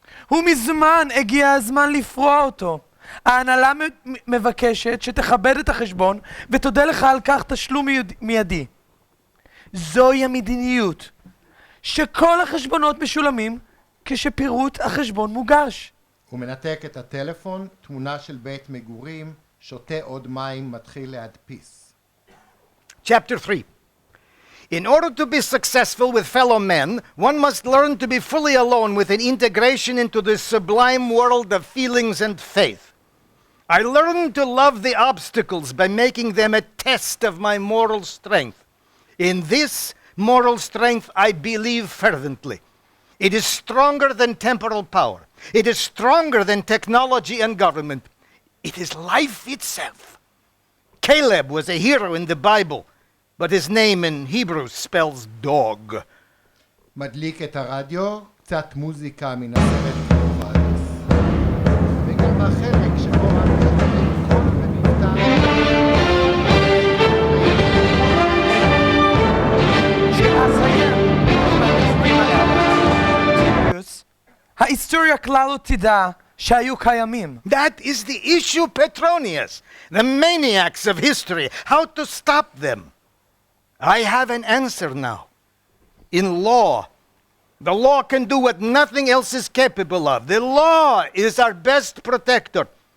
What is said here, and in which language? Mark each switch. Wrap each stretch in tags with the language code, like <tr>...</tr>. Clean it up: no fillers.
<he>ומזמן הגיע הזמן לפרוע אותו. ההנהלה מבקשת שתכבד את החשבון ותודה לך על כך תשלום מיידי. זוהי המדיניות. שכל החשבונות משולמים כשפירוט החשבון מוגש. הוא מנתק את הטלפון, תמונה של בית מגורים, שותה עוד מים, מתחיל להדפיס.</he> <en>Chapter 3. In order to be successful with fellow men, one must learn to be fully alone with an integration into the sublime world of feelings and faith. I learned to love the obstacles by making them a test of my moral strength. In this moral strength I believe fervently. It is stronger than temporal power. It is stronger than technology and government. It is life itself. Caleb was a hero in the Bible, but his name in Hebrew spells dog.</en> <he>מדליק את הרדיו, קצת מוזיקה מן הסרט קרובייס. וגם החלק שבו אנו שומעים קול במבטא. ההיסטוריה כלל לא תדע שהיו קיימים.</he> <en>That is the issue, Petronius. The maniacs of history. How to stop them? I have an answer now. In law. The law can do what nothing else is capable of. The law is our best protector.</en>